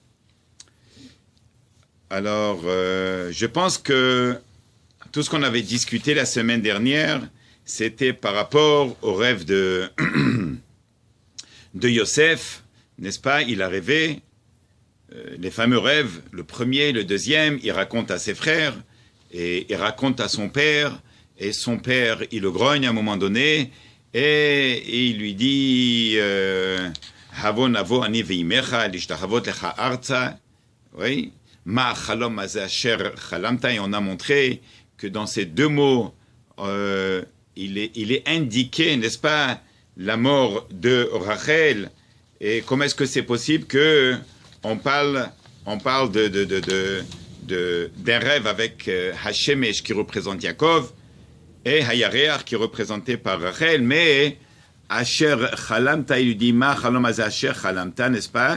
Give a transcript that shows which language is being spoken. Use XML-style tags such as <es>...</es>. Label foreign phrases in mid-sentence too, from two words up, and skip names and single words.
<fr>Alors, je pense que tout ce qu'on avait discuté la semaine dernière, c'était par rapport au rêve de Yosef, n'est-ce pas? Il a rêvé les fameux rêves, le premier, le deuxième, il raconte à ses frères et il raconte à son père. Et son père, il le grogne à un moment donné, et il lui dit</fr> <he>הבוא נבוא אני ואמך להשתחוות לך ארצה. Oui, מה החלום הזה אשר חלמת.</he> <fr>Et on a montré que dans ces deux mots, il est indiqué, n'est-ce pas, la mort de Rachel. Et comment est-ce que c'est possible que on parle d'un rêve avec Hashemesh qui représente Yaakov, et Hayareach qui est représenté par Rachel, mais</fr> <he>אשר חלמת,</he> <fr>il lui dit</fr> <he>מה החלום הזה אשר חלמת,</he> <fr>n'est-ce pas?</fr>